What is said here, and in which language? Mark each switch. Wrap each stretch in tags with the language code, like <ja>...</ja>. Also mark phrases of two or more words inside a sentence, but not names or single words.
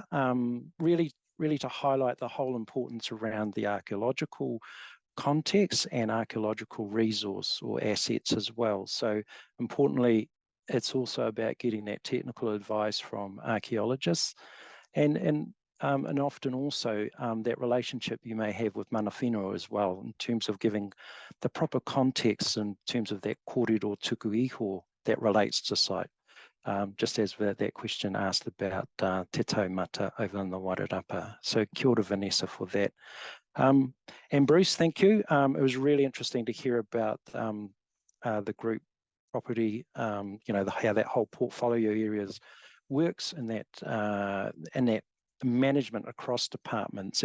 <en>Really to highlight the whole importance around the archaeological context and archaeological resource or assets as well. So importantly, it's also about getting that technical advice from archaeologists and often also that relationship you may have with</en> <mi>mana whenua</mi> <en>as well, in terms of giving the proper context in terms of that</en> <mi>kōrero tuku iho</mi> <en>that relates to site. Just as that question asked about</en> <mi>te taumata</mi> <en>over in the Wairarapa.</en> <mi>So kia ora,</mi> <en>Vanessa, for that. And Bruce, thank you. It was really interesting to hear about the group property, you know, how that whole portfolio areas works and that management across departments.</en>